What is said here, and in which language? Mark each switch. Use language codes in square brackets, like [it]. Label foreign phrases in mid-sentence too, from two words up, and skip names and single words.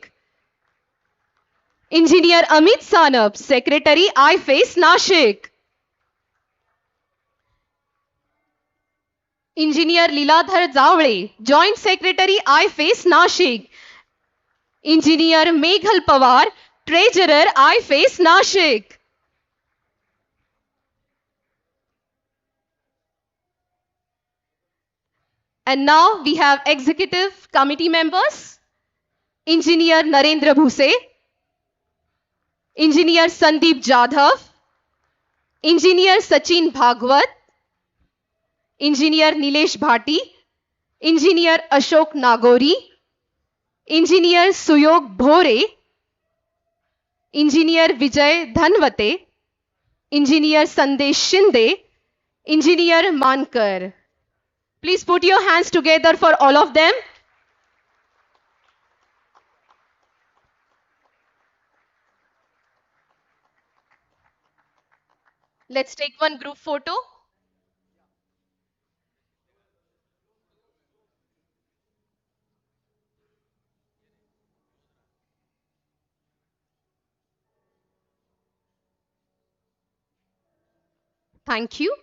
[en] Engineer Amit Sanap, Secretary iFACE Nashik. Engineer Liladhar Zavle, Joint Secretary iFACE Nashik. Engineer Meghal Pawar, Treasurer iFACE Nashik. And now we have executive committee members. Engineer Narendra Bhuse, Engineer Sandeep Jadhav, Engineer Sachin Bhagwat, Engineer Nilesh Bhati, Engineer Ashok Nagori, Engineer Suyog Bhore, Engineer Vijay Dhanwate, Engineer Sandesh Shinde, Engineer Mankar. Please put your hands together for all of them. Let's take one group photo. Thank you.